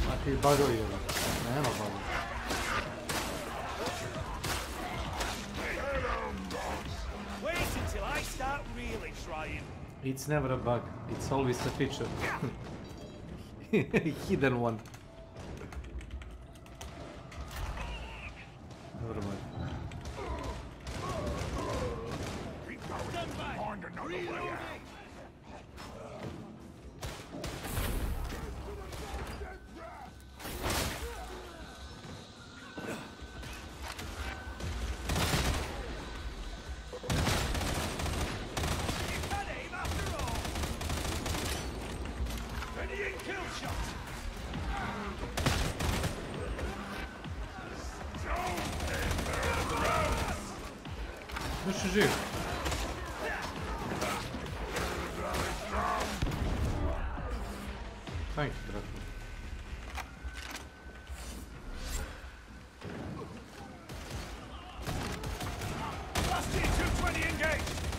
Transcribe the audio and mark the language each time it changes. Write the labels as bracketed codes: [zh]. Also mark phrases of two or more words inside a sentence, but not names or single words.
[sr] Kakvi bagovi ovo? Nema bagovi. [en] Wait until I start really trying. It's never a bug, it's always a feature. Hidden one. Never mind. Find another way out. [sr] Još je živ. [en] Thank you, brate. Last year, 220 engaged.